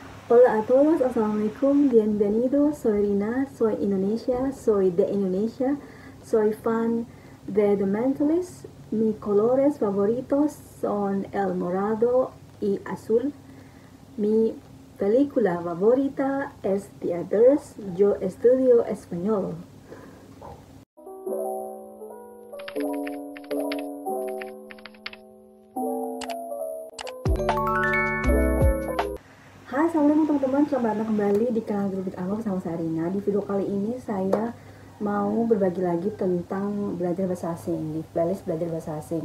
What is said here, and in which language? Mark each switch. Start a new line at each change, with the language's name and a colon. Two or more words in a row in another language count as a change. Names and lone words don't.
Spanish: Hola a todos, assalamualaikum, bienvenidos, soy Rina, soy Indonesia, soy de Indonesia, soy fan de The Mentalist, mis colores favoritos son el morado y azul, mi película favorita es The Others, yo estudio español.
Indonesian: Hai, assalamualaikum teman-teman, selamat datang kembali di kanal Grubit Awal bersama saya Rina. Di video kali ini saya mau berbagi lagi tentang belajar bahasa asing di playlist belajar bahasa asing.